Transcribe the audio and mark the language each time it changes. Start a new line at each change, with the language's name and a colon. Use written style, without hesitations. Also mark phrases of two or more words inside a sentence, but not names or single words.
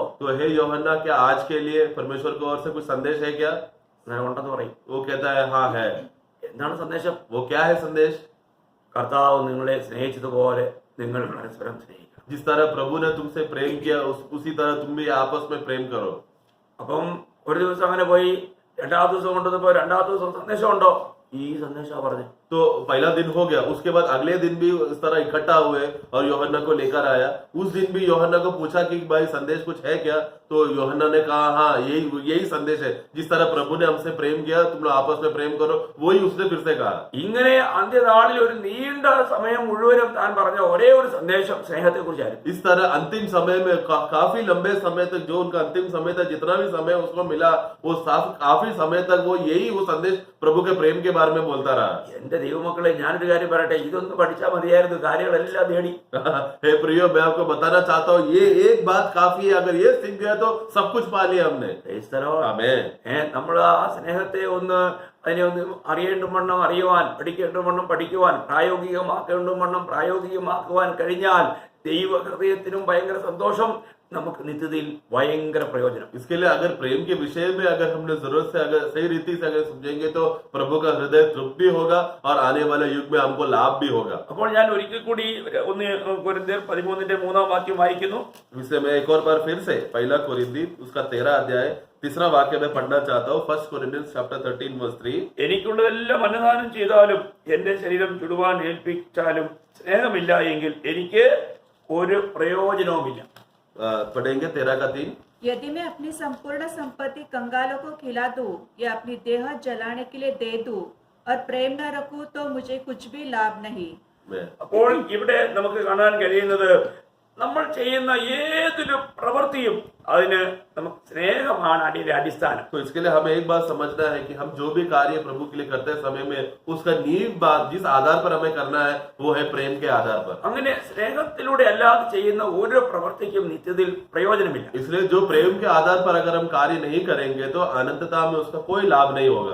Hindi: तो हे യോഹന്നാ, क्या आज के लिए परमेश्वर की ओर से कुछ संदेश है क्या?
Malayalam: ഉണ്ടെന്ന് പറയും.
Hindi: वो कहता है हाँ है।
Malayalam: എന്താണ് സന്ദേശം?
Hindi: वो क्या है संदेश?
Malayalam: കർത്താവ് നിങ്ങളെ സ്നേഹിച്ചതുപോലെ നിങ്ങൾ പരസ്പരം സ്നേഹിക്കണം.
Hindi: जिस तरह प्रभु ने तुमसे प्रेम किया, उसी तरह तुम भी आपस में प्रेम करो।
Malayalam: അപ്പം ഒരു ദിവസം അങ്ങനെ പോയി, രണ്ടാമത്തെ ദിവസം കൊണ്ടുവന്നപ്പോ രണ്ടാമത്തെ ദിവസം സന്ദേശം ഉണ്ടോ? ഈ സന്ദേശം പറഞ്ഞു.
Hindi: तो पहला दिन हो गया, उसके बाद अगले दिन भी इस तरह इकट्ठा हुए और यूहन्ना को लेकर आया। उस दिन भी यूहन्ना को पूछा कि भाई संदेश कुछ है क्या? तो यूहन्ना ने कहा हाँ, यही संदेश है, जिस तरह प्रभु ने हमसे प्रेम किया, तुम लोग आपस में प्रेम करो, वही उसने फिर से कहा।
Malayalam: ഇങ്ങനെ അന്ത്യനാളിൽ ഒരു നീണ്ട സമയം മുഴുവനും താൻ പറഞ്ഞ ഒരേ ഒരു സന്ദേശം സ്നേഹത്തെ കുറിച്ചായിരുന്നു.
Hindi: इस तरह अंतिम समय में काफी लंबे समय तक, जो उनका अंतिम समय था, जितना भी समय उसको मिला, वो काफी समय तक वो यही वो संदेश प्रभु के प्रेम के बारे में बोलता रहा।
Malayalam: എന്റെ ദൈവമക്കളെ, ഞാനൊരു കാര്യം പറയട്ടെ, ഇതൊന്ന് പഠിച്ചാൽ മതിയായിരുന്നു, കാര്യങ്ങളെല്ലാം നേടി.
Hindi: हे प्रियो, मैं आपको बताना चाहता हूँ, ये एक बात काफी है, अगर ये सीख गया तो सब कुछ पा लिया हमने। आमीन।
Malayalam: നമ്മൾ ആ സ്നേഹത്തെ അതിനെ ഒന്ന് അറിയേണ്ടുവണ്ണം അറിയുവാൻ, പഠിക്കേണ്ടുവണ്ണം പഠിക്കുവാൻ, പ്രായോഗികമാക്കേണ്ടുവണ്ണം പ്രായോഗികമാക്കുവാൻ കഴിഞ്ഞാൽ ദൈവ ഹൃദയത്തിനും ഭയങ്കര സന്തോഷം, നമുക്ക് നിത്യതയിൽ ഭയങ്കര പ്രയോജനം.
Hindi: इसके लिए अगर प्रेम के विषय में अगर हमने जरूरत से अगर सही रीति से अगर समझेंगे तो प्रभु का हृदय तृप्त भी होगा और आने वाले युग में हमको लाभ भी होगा.
Malayalam: അപ്പോൾ ഞാൻ ഒരിക്കൽ കൂടി 1 കൊരിന്ത്യർ 13-3 വായിക്കുന്നു.
Hindi: इसलिए मैं एक और बार फिर से 1 कोरिन्थी उसका 13 अध्याय 3 वाक्य में पढ़ना चाहता हूँ.
English: 1 Corinthians chapter 13 verse 3.
Malayalam: എനിക്കുള്ളതെല്ലാം അന്നദാനം ചെയ്താലും എന്റെ ശരീരം ചുടുവാൻ ഏൽപ്പിച്ചാലും സ്നേഹമില്ല എങ്കിൽ എനിക്ക് ഒരു പ്രയോജനവുമില്ല.
Hindi: पढ़ेंगे 13 का 3. यदि मैं अपनी संपूर्ण संपत्ति कंगालों को खिला दूं या अपनी देह जलाने के लिए दे दूं और प्रेम न रखूं तो मुझे कुछ भी लाभ नहीं.
Malayalam: അപ്പോൾ ഇവിടെ നമുക്ക് കാണാൻ കഴിയുന്നത് നമ്മൾ ചെയ്യുന്ന ഏതൊരു പ്രവൃത്തിയും അതിന് നമുക്ക് സ്നേഹമാണ് അതിന്റെ അടിസ്ഥാനം.
Hindi: तो इसके लिए हमें एक बात समझना है कि हम जो भी कार्य प्रभु के लिए करते हैं समय में उसका नींव बात जिस आधार पर हमें करना है वो है प्रेम के आधार पर.
Malayalam: അങ്ങനെ സ്നേഹത്തിലൂടെ അല്ലാതെ ചെയ്യുന്ന ഓരോ പ്രവൃത്തിക്കും നിത്യതയിൽ പ്രയോജനമില്ല.
Hindi: इसलिए जो प्रेम के आधार पर अगर हम कार्य नहीं करेंगे तो अनंतता में उसका कोई लाभ नहीं होगा.